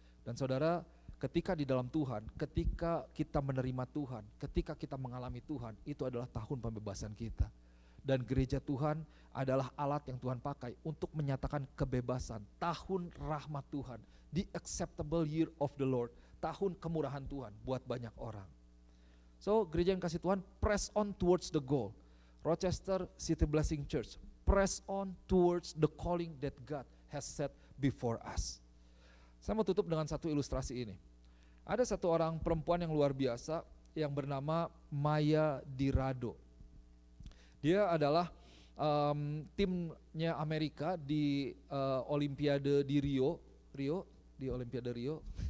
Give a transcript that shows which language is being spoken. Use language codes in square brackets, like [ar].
[id] Dan saudara, ketika di dalam Tuhan, ketika kita menerima Tuhan, ketika kita mengalami Tuhan, itu adalah tahun pembebasan kita. Dan gereja Tuhan adalah alat yang Tuhan pakai untuk menyatakan kebebasan, tahun rahmat Tuhan, [en] the acceptable year of the Lord, [id] tahun kemurahan Tuhan buat banyak orang. So gereja yang kasih Tuhan, [en] press on towards the goal. Rochester City Blessing Church, press on towards the calling that God has set before us. [id] Saya mau tutup dengan satu ilustrasi ini. Ada satu orang perempuan yang luar biasa yang bernama Maya Dirado. Dia adalah timnya Amerika di Olimpiade di di Olimpiade Rio.